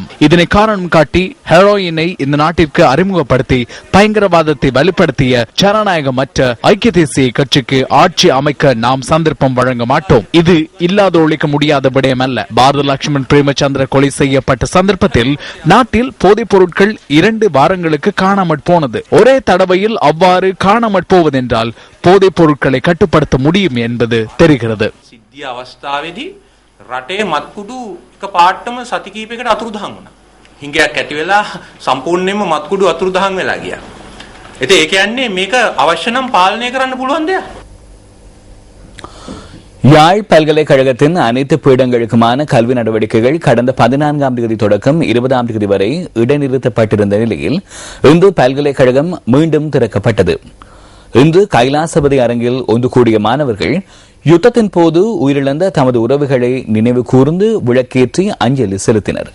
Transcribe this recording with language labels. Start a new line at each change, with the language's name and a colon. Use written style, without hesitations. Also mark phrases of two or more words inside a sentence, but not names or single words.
Tamil: இதனை காரணம் காட்டி ஹெரோயினை இந்த நாட்டிற்கு அறிமுகப்படுத்தி பயங்கரவாதத்தை வலுப்படுத்திய ஜனநாயகமற்ற ஐக்கிய தேசிய கட்சிக்கு ஆட்சி அமைக்க நாம் சந்தர்ப்பம் வழங்க மாட்டோம். இது இல்லாத ஒழிக்க முடியாத விடயம் அல்ல. பாரத லட்சுமண் பிரேமச்சந்திர கொலை செய்யப்பட்ட சந்தர்ப்பத்தில் நாட்டில் போதைப் பொருட்கள் 2 வாரங்களுக்கு காணாமற் போனது. ஒரே தடவையில் அவ்வாறு காணாமற் போவதென்றால் போதைப் பொருட்களை கட்டுப்படுத்த முடியும் என்பது தெரிகிறது.
Sinhala: රටේ මත්කුඩු එක පාටම සති කීපයකට අතුරුදහන් වුණා. හිඟයක් ඇති වෙලා සම්පූර්ණයෙන්ම මත්කුඩු අතුරුදහන් වෙලා ගියා. ඉතින් ඒ කියන්නේ මේක අවශ්‍ය නම් පාලනය කරන්න පුළුවන් දෙයක්.
Tamil: யாழ் பல்கலைக்கழகத்தின் அனைத்து பீடங்களுக்குமான கல்வி நடவடிக்கைகள் கடந்த 14ஆம் தேதி தொடக்கம் 20ஆம் தேதி வரை இடைநிறுத்தப்பட்டிருந்த நிலையில் இன்று பல்கலைக்கழகம் மீண்டும் திறக்கப்பட்டது. இன்று கைலாசபதி அரங்கில் ஒன்று கூடிய மாணவர்கள் யுத்தத்தின் போது உயிரிழந்த தமது உறவுகளை நினைவு கூர்ந்து விளக்கேற்றி அஞ்சலி செலுத்தினர்.